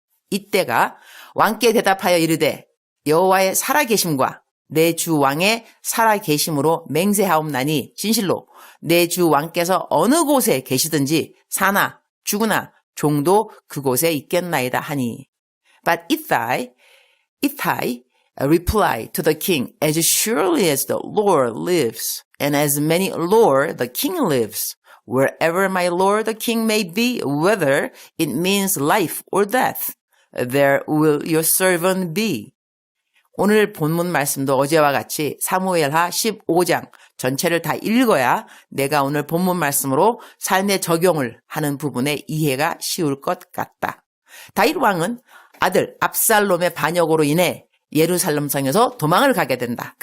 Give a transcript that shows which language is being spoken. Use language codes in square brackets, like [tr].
[ko] 이때가 왕께 대답하여 이르되 여호와의 살아계심과 내 주 왕의 살아계심으로 맹세하옵나니 진실로 내 주 왕께서 어느 곳에 계시든지 사나 죽으나 종도 그곳에 있겠나이다 하니. [en] But Ittai replied to the king, As surely as the Lord lives, and as many Lord the king lives, wherever my Lord the king may be, whether it means life or death, there will your servant be. [ko] 오늘 본문 말씀도 어제와 같이 사무엘하 15장 전체를 다 읽어야 내가 오늘 본문 말씀으로 삶에 적용을 하는 부분에 이해가 쉬울 것 같다. 다윗 왕은 아들 압살롬의 반역으로 인해 예루살렘 성에서 도망을 가게 된다.